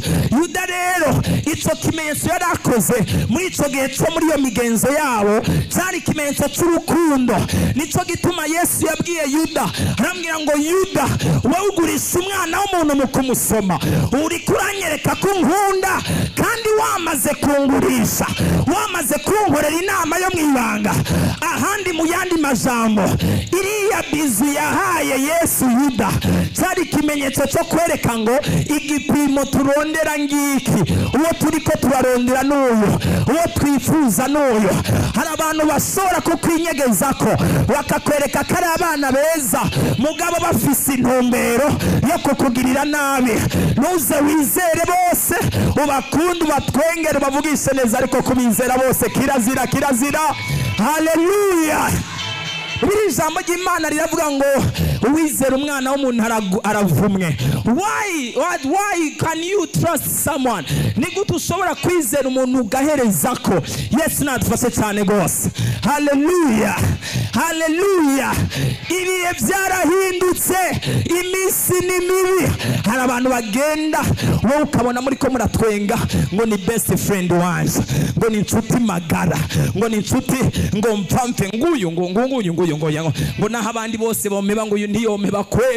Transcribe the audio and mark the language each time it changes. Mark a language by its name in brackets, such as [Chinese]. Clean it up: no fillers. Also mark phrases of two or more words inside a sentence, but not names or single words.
[Rundi] Yuda rero icyo kimenyetso yarakoze muri icyo gihe cyo muri iyo migenzo yabo cyari ikimenyetso cy'urukundo. Nicyo gituma Yesu yabwiye Yuda, arambwira ngo Yuda, wowe ugurisha umwana w'umuntu mu kumusoma, uri kuranyereka ko nkunda, kandi wamaze kungurisha, wamaze kunkorera inama yo mu ibanga. Ahandi mu yandi majambo, iriya bizu yahaye Yesu Yuda cyari ikimenyetso cyo kwereka ngo igipimo turondera ngiki, uwo turiko turarondera n'uyu, uwo twifuza n'uyu. Hari abantu bashobora kukwinyegeza ko bakakwereka ko ari abana beza, mugabo bafise intumbero yo kukugirira nabi. Nuze wizere bose, ubakunde, ubatwengere, bavugishe neza, ariko kubizera bose kirazira, kirazira. Haleluya. Biri ijambo ry'Imana riravuga ngo uwizera umwana w'umuntu aravumwe. [English] Why can you trust someone? [Rundi] Ni gute ushobora kwizera umuntu ugahereza ko? Yesu nadufashe cyane gose. Haleluya, haleluya. Ibihe byarahindutse, iminsi ni mibi. Hari abantu bagenda wowe ukabona muri ko muratwenga ngo ni [English] best friend [Rundi] wanje, ngo ni inshuti magara, ngo ni inshuti ngo mpampe nguyu ngo naho abandi bose bomeba ngo uyu ntiyomeba kweli.